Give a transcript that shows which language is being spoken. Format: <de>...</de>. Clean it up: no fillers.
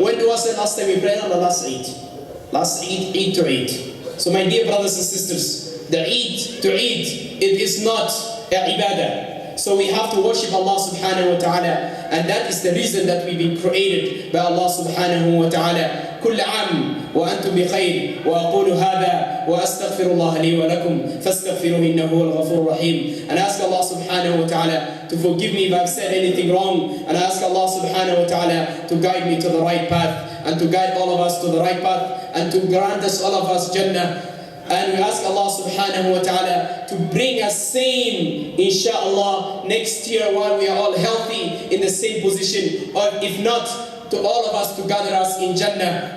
<en>When was the last time we prayed on the last Eid? Last Eid, Eid to Eid. So my dear brothers and sisters, the Eid to Eid, it is not ibadah. So we have to worship Allah subhanahu wa ta'ala, and that is the reason that we've been created by Allah subhanahu wa ta'ala.</en> <ar>كل عام وأنتم بخير وأقول هذا وأستغفر الله لي ولكم فاستغفروه إنه هو الغفور الرحيم.</ar> <en>And ask Allah subhanahu wa ta'ala to forgive me if I've said anything wrong, and ask Allah subhanahu wa ta'ala to guide me to the right path, and to guide all of us to the right path, and to grant us all of us Jannah. And we ask Allah subhanahu wa ta'ala to bring us same, inshallah, next year while we are all healthy in the same position, or if not, to all of us to gather us in Jannah.</en>